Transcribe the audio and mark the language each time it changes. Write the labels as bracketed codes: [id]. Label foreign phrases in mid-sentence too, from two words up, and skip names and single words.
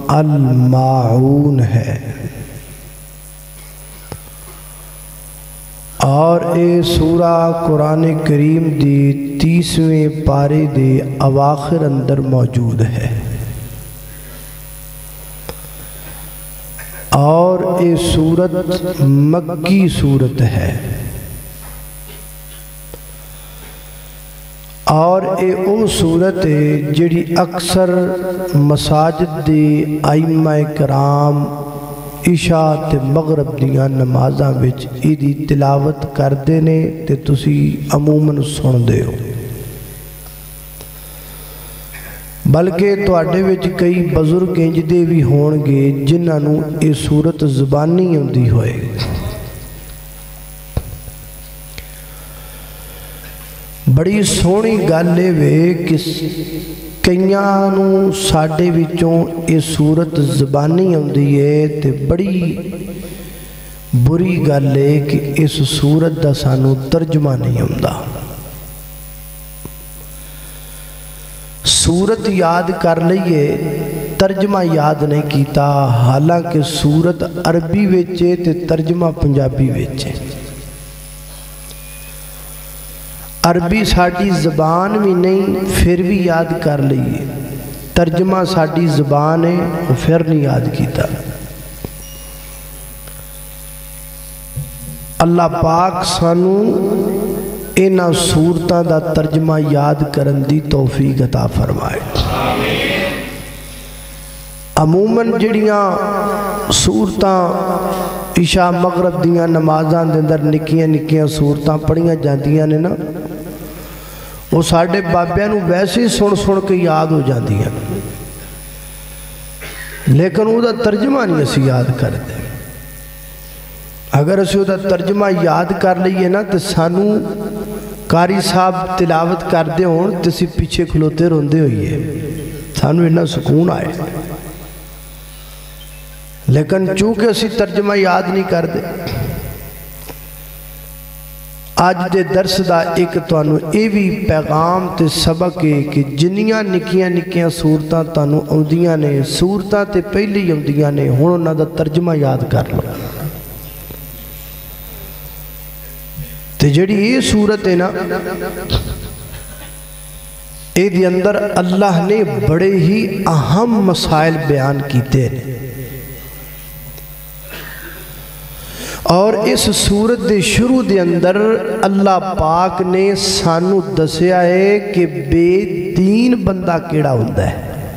[pa] الماعون ہے اور اے سورہ قرآن کریم دی 30ویں پارے دے اواخر اندر موجود ہے، اور اے سورت مکی سورت ہے، اور اے او سورت ہے جڑی اکثر مساجد دے ائمہ کرام عشاء تے مغرب دیاں نمازاں وچ ایدی تلاوت کردے نے تے تسی عموماً سن دے ہو، بلکہ تواڈے وچ کئی بزرگ انج دے بھی ہون گے جنہاں نوں اے سورت زبانی آندی ہوئے۔ بڑی سونی گل ہے کہ کئیاں نوں ساڈے وچوں اے سورت زبانی آندی ہے تے بڑی بری گل ہے کہ اس سورت دا سانوں ترجمہ نہیں آندا۔ سورت یاد کر لئیے، ترجمہ یاد نہیں کیتا، حالانکہ سورت عربی وچ ہے تے ترجمہ پنجابی وچ ہے۔ عربی ساڈی زبان بھی نہیں پھر بھی یاد کر لئیے، ترجمہ ساڈی زبان ہے وہ پھر نہیں یاد کیتا۔ اللہ پاک سانوں انہاں سورتاں دا ترجمہ یاد کرن دی توفیق عطا فرمائے۔ عموماً جڑیاں سورتاں عشاء مغرب دیاں نمازاں دے اندر نکیاں نکیاں سورتاں پڑھیاں جاندیاں نے نا، وہ ساڑھے بابیاں نو ویسے سن سن کے یاد ہو جاندیاں، لیکن وہ دا ترجمہ نہیں اسی یاد کر دے۔ اگر اسی وہ دا ترجمہ یاد کر لئیے نا تو سانوں قاری صاحب تلاوت کر دے ہون تو اسی پیچھے کھلوتے روندے ہوئیے، سانوں انہا سکون آئے، لیکن چونکہ اسی ترجمہ یاد نہیں کر دے۔ آج دے درس دا ایک توانو اے بھی پیغام تے سبق ہے کہ جنیاں نکیاں نکیاں سورتاں توانو اوندیاں نے، سورتاں تے پہلی اوندیاں نے، ہون انہاں دا ترجمہ یاد کر لو۔ تے جڑی یہ سورت ہے نا، اے دی اندر اللہ نے بڑے ہی اہم مسائل بیان کیتے ہیں، اور اس سورت دے شروع دے اندر اللہ پاک نے سانو دسیا ہے کہ بے دین بندہ کیڑا ہوندہ ہے۔